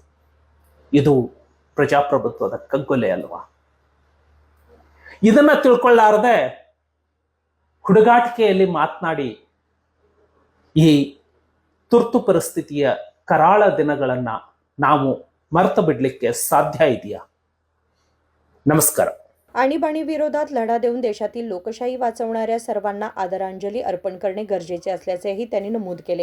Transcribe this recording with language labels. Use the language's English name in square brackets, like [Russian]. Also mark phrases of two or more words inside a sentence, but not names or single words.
[Kannada] ಇದು ಪ್ರಜಾಪ್ರಭುತ್ವದ ಕಗ್ಗೊಲೆ ಅಲ್ವಾ? ಇದನ್ನ ತಿಳ್ಕೊಳ್ಳಾರದೆ ಹುಡುಗಾಟಿಕೆಯಲ್ಲಿ ಮಾತನಾಡಿ ಈ ತುರ್ತು ಪರಿಸ್ಥಿತಿಯ ಕರಾಳ ದಿನಗಳನ್ನ ನಾವು ಮರೆತು ಬಿಡ್ಲಿಕ್ಕೆ ಸಾಧ್ಯ ಇದೆಯಾ? [Marathi] नमस्कार. आणीबाणी विरोधात लढा देऊन देशातील लोकशाही वाचवणाऱ्या सर्वांना आदरांजली अर्पण करणे गरजेचे असल्याचेही त्यांनी नमूद केले.